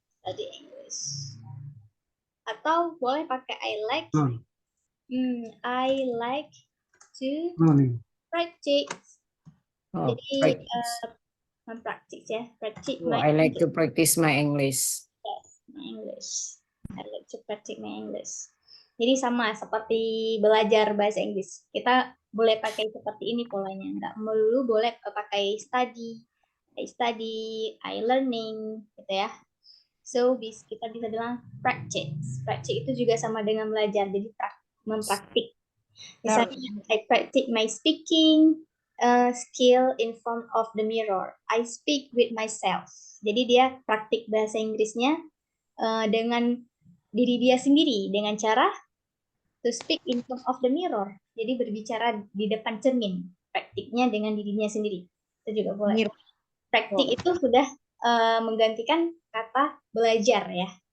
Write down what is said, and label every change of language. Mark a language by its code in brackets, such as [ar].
[en] Study English. [id] Atau boleh pakai [en] I like. I like to practice. Oh, [id] Jadi mempraktis ya. Practice my [en] I like to practice my English. Yes, my English. I like to practice my English. [id] Jadi sama seperti belajar bahasa Inggris. Kita boleh pakai seperti ini polanya. Nggak melulu boleh pakai study. [en] I study, I learning, [id] gitu ya. So, kita bisa bilang practice. Practice itu juga sama dengan belajar. Jadi mempraktik. [en] Misalnya, I practice my speaking skill in front of the mirror. I speak with myself. [id] Jadi dia praktik bahasa Inggrisnya dengan diri dia sendiri dengan cara [en] to speak in front of the mirror. [id] Jadi berbicara di depan cermin. Praktiknya dengan dirinya sendiri. Itu juga boleh. Praktik itu sudah menggantikan kata belajar ya.